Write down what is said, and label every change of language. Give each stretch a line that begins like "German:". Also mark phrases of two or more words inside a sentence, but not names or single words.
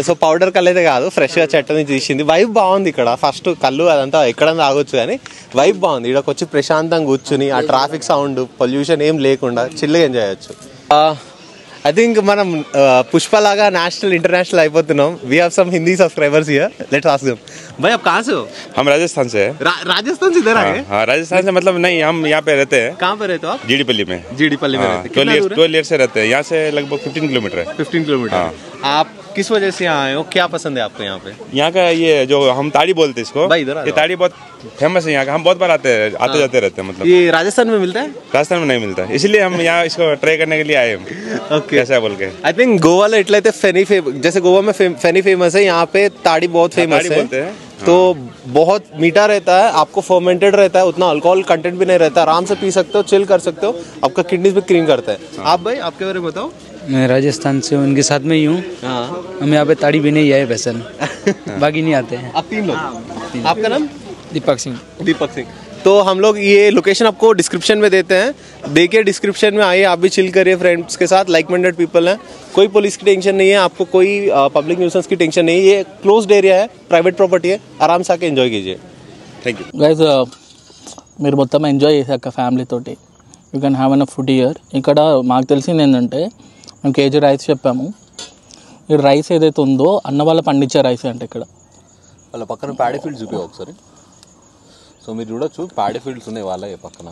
Telugu: సో పౌడర్ కళ్ళు అయితే కాదు, ఫ్రెష్ గా చెట్ట నుంచి తీసింది. వైబ్ బాగుంది ఇక్కడ. ఫస్ట్ కళ్ళు అదంతా ఎక్కడన్నా తాగొచ్చు, కానీ వైబ్ బాగుంది. ఇక్కడ వచ్చి ప్రశాంతంగా కూర్చుని ఆ
English: traffic sound,
Telugu: పొల్యూషన్ ఏం లేకుండా చిల్లుగా ఎంజాయ్ చేయొచ్చు.
English: I think
Telugu: మనం పుష్పలాగా
English: national international
Telugu: అయిపోతున్నాం.
English: We have some Hindi subscribers here, let's ask them.
Hindi: भाई आप कहाँ से हो? हम राजस्थान से हैं। राजस्थान से इधर आए? हाँ, राजस्थान से मतलब नहीं, हम यहाँ पे रहते हैं। कहाँ पे रहते हो आप? जीडीपल्ली में। जीडीपल्ली में रहते हैं। 12 ईयर से रहते हैं यहाँ से, लगभग 15 किलोमीटर है। 15 किलोमीटर। आप किस वजह से यहाँ आए हो, क्या पसंद है आपको यहाँ पे? यहाँ का ये जो हम ताड़ी बोलते हैं इसको, ये ताड़ी बहुत फेमस है यहाँ का। हम बहुत बार आते जाते रहते हैं। मतलब ये राजस्थान में मिलता है? राजस्थान में नहीं मिलता, इसलिए हम यहाँ इसको ट्राई करने के लिए आए हैं। ओके, कैसा बोल के
English: I think
Hindi: गोवा
Telugu: లో ఎట్లయితే
Hindi: जैसे गोवा में फेनी फेमस है, यहाँ पे ताड़ी बहुत फेमस है। तो बहुत मीठा रहता है, आपको फर्मेंटेड रहता है, उतना अल्कोहल कंटेंट भी नहीं रहता, आराम से पी सकते हो, चिल कर सकते हो, आपका किडनीज भी क्लीन करता है। आप भाई आपके बारे में बताओ। मैं राजस्थान से उनके साथ में ही हूँ। हम यहाँ पे ताड़ी भी नहीं आए वैसे, बाकी नहीं आते हैं। आप 3 लोग, आपका नाम? दीपक सिंह। दीपक सिंह। तो हम लोग ये लोकेशन आपको डिस्क्रिप्शन में देते हैं, देखिए डिस्क्रिप्शन में आइए, आप भी चिल करिए फ्रेंड्स के साथ,
English: like minded people
Hindi: हैं, कोई पुलिस की टेंशन नहीं है, आपको कोई
English: public nuisance
Hindi: की टेंशन नहीं है, ये
English: closed area
Hindi: है,
English: private property
Hindi: है, आराम से आके एंजॉय कीजिए।
English: Thank you
Telugu: గైస్, మీరు మొత్తం ఎంజాయ్ చేశాక ఫ్యామిలీ తోటి
English: you can have an food here.
Telugu: ఇక్కడ మాకు తెలిసింది ఏంటంటే, మేము కేజీ రైస్ చెప్పాము. ఈ రైస్ ఏదైతే ఉందో అన్న వాళ్ళ పండించే రైస్ అంటే ఇక్కడ వాళ్ళ పక్కన
English: paddy fields
Telugu: చూపి ఒకసారి. సో మీరు చూడొచ్చు,
English: paddy fields
Telugu: ఉన్నాయి వాళ్ళ పక్కన.